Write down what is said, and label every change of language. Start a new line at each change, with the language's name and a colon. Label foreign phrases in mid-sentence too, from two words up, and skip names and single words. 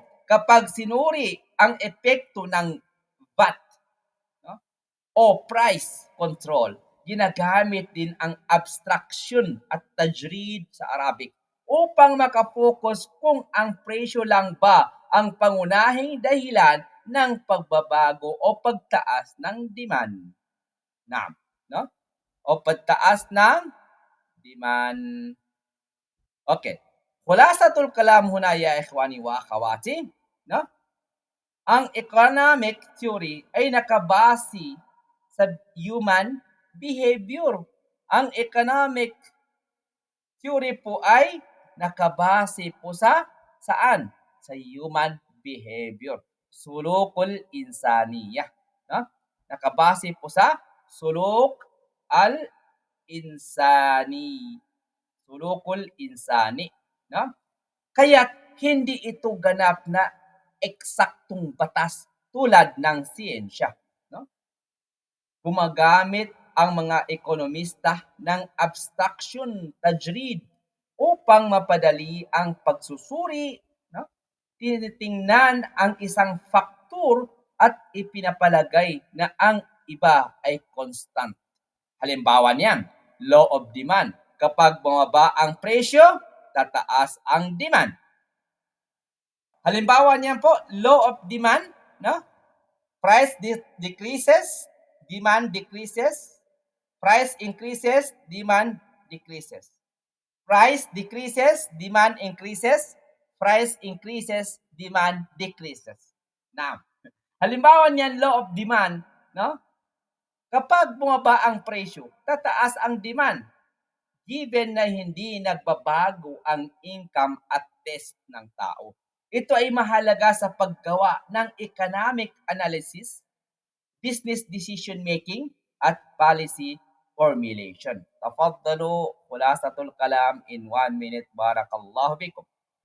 Filipino: Kapag sinuri ang epekto ng VAT, no, o
English: price control,
Filipino: ginagamit din ang abstraction at tajrid sa Arabic upang makapokus kung ang presyo lang ba ang pangunahing dahilan ng pagbabago o pagtaas ng demand. No? O pagtaas ng demand. Okay.
Arabic: خلاصة الكلام هنا يا إخواني وأخواتي,
Filipino: no? Ang
English: economic theory
Filipino: ay nakabase sa
English: human behavior.
Filipino: Ang
English: economic theory
Filipino: po ay nakabase po sa saan? Sa
English: human behavior.
Arabic: سلوك الإنسانية.
Filipino: No? Nakabase po sa
Arabic: السلوك الإنساني. سلوك الإنساني.
Filipino: No? Kaya hindi ito ganap na eksaktong batas tulad ng siyensya. No? Gumagamit ang mga ekonomista ng abstraction tajrid upang mapadali ang pagsusuri. No? Tinitingnan ang isang faktor at ipinapalagay na ang iba ay constant. Halimbawa niyan,
English: law of demand.
Filipino: Kapag bumaba ang presyo, tataas ang demand. Halimbawa niyan po,
English: law of demand, no? Price decreases, demand decreases. Price increases, demand decreases. Price decreases, demand increases. Price increases, demand decreases. Now,
Filipino: halimbawa niyan,
English: law of demand,
Filipino: no? Kapag bumaba ang presyo, tataas ang demand. Given na hindi nagbabago ang income at test ng tao. Ito ay mahalaga sa paggawa ng
English: economic analysis, business decision making,
Filipino: at
English: policy formulation.
Arabic: تفضلوا خلاصة الكلام
English: in 1 minute.
Arabic: بارك الله فيكم.